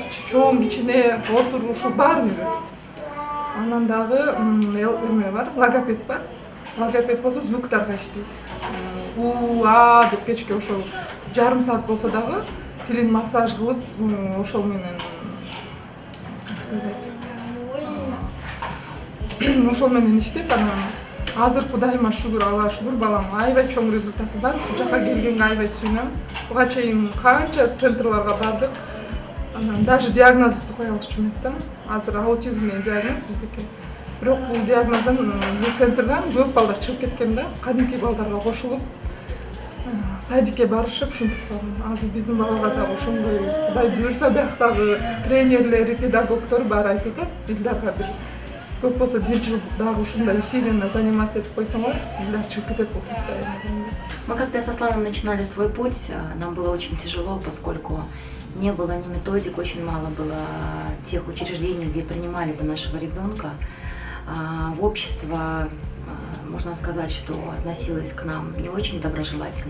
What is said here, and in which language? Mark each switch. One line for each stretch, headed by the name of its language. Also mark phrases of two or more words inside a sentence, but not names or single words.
Kyrgyz: Чоң, кичине, отур, ушул баарын үйрөтөт. Анан дагы эме бар, логопед бар. Логопед болсо звуктарга иштейт. А деп кечке ошол жарым саат болсо дагы тилин массаж кылып, ошол менен,
Russian: как сказать,
Kyrgyz: ошол менен иштеп, анан азыр Кудайыма шүгүр, Аллага шүгүр, балам аябай чоң результаты бар. Ушул жака келгенге аябай сүйүнөм. Буга чейин канча центрларга бардык. Анан даже диагнозду кое алышчу эмес да. Азыр аутизм деген диагноз биздики. Бирок бул диагноздан, бул центрдан көп балдар чыгып кеткен да. Кадимки балдарга кошулуп, садикке барышып, ушинтип калган. Азыр биздин балага да ошондой Кудай буйрса бияктагы тренерлери, педагогдор баары айтып атат. Илдарга бир көп болсо 1 жыл дагы ушундай
Russian: усиленно заниматься
Kyrgyz: этип койсоңор, Илдар чыгып кетет бул состояние.
Russian: Мы когда со Славом начинали свой путь, нам было очень тяжело, поскольку не было ни методик, очень мало было тех учреждений, где принимали бы нашего ребенка. В общество, можно сказать, что относилось к нам не очень доброжелательно.